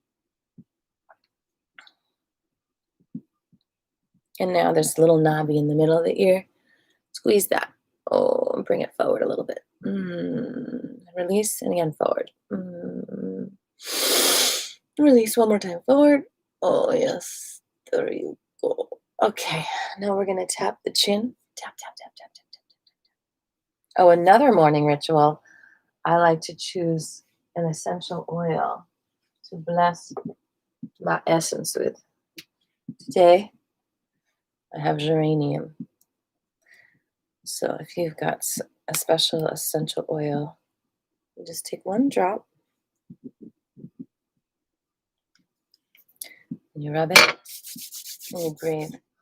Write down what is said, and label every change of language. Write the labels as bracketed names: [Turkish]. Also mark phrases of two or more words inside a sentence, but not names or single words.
[English] And now there's a little knobby in the middle of the ear. Squeeze that. Oh, and bring it forward a little bit. Release, and again forward. Release one more time forward. Oh, yes. There you go. Okay, now we're going to tap the chin. Tap, tap, tap, tap, tap, tap, tap. Oh, another morning ritual. I like to choose an essential oil to bless my essence with. Today, I have geranium. So if you've got a special essential oil, you just take one drop and you rub it and you breathe.